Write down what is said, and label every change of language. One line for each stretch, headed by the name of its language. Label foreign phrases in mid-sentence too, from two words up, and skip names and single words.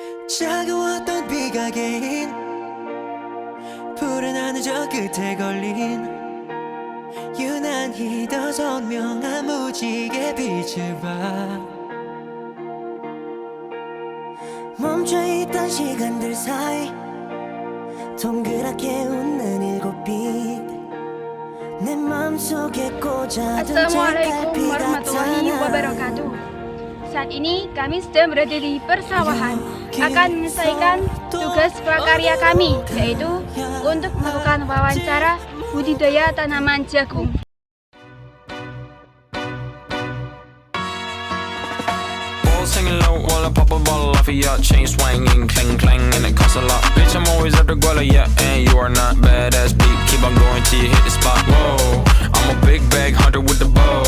Korean: 차가웠던 비가 개인 푸른 하늘 저 끝에 걸린 유난히 더 선명한 무지개 빛을 봐 멈춰있던 시간들 사이 동그랗게 웃는 일곱 빛내 맘속에 꽂아둔
Arabic: Assalamualaikum
Korean: 책갈피
Arabic: warahmatullahi
Korean: 같아
Arabic: wabarakatuh.
Indonesian: Saat ini kami sedang berada di persawahan, akan menyelesaikan tugas prakarya kami, yaitu untuk melakukan wawancara budidaya tanaman jagung.
English: Singing low while I pop a bottle off of your chain swinging, clang clang, and it costs a lot. Bitch, I'm always at the guala, yeah, and you are not badass beat. Keep on going till you hit the spot. Whoa, I'm a big bag hunter with the bow.